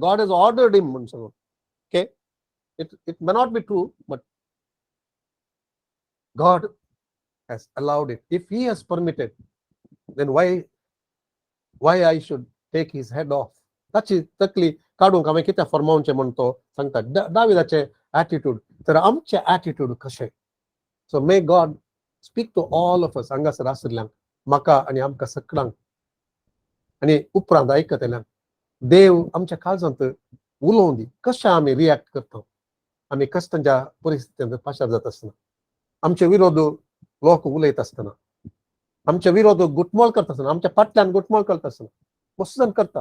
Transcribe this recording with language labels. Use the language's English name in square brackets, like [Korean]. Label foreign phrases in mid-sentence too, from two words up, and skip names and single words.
[English] God has ordered him [Konkani] म्हणून सांगून. [English] ओके, it may not be true, but God has allowed it. If he has permitted, then why I should take his head off? [Konkani] ताची तकली काडूंक हांवें कित्याक फर्मावचें म्हूण तो सांगता. दाविदाचे एटिट्यूड. तर आमचे एटिट्यूड कशें? [English] So may God speak to all of us, [Konkani] हांगासर आशिल्ल्यांक, म्हाका आनी आमकां सगळ्यांक, आनी उपरांत आयकतल्यांक. देव आमच्या काळजांत उलोवं दी. कशें आमी रिएक्ट करता आमी कश्टांच्या परिस्थितींत पाशार जाता आसतना, आमचे विरोध लोक उलयता आसतना, आमचे विरोध गुटमळ करता आसतना, आमच्या फाटल्यान गुटमळ करता आसतना, मस्त जाण करतात.